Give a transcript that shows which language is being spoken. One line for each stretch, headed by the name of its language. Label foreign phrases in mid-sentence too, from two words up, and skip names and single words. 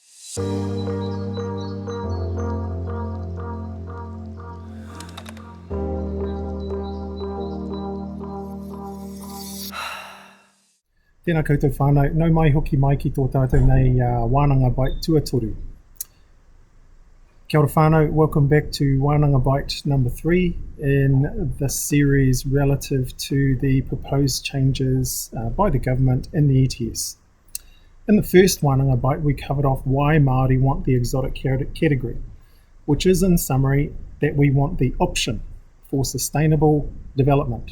Māori: Tēnā koutou whānau, nau mai hoki mai ki tō tātou nei Wānanga Bite tuatoru. Kia ora whānau,
English: welcome back to Wānanga Bite number 3 in this series relative to the proposed changes by the government in the ETS. In the first Wānanga Bite, we covered off why Māori want the exotic category, which is in summary that we want the option for sustainable development.